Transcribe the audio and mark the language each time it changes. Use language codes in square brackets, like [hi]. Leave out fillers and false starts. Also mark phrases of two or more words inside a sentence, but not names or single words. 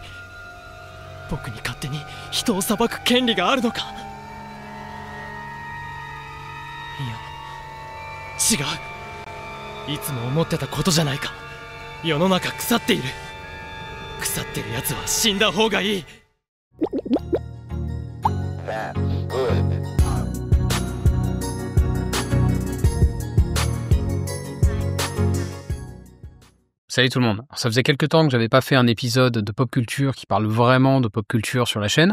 [ja] 僕に勝手に人を裁く権利があるのか。いや違う。いつも思ってたことじゃないか。世の中腐っている。腐ってるやつは死んだ方がいい。 [fr] Salut tout le monde. Alors, ça faisait quelques temps que j'avais pas fait un épisode de [en] pop culture [fr] qui parle vraiment de [en] pop culture [fr] sur la chaîne.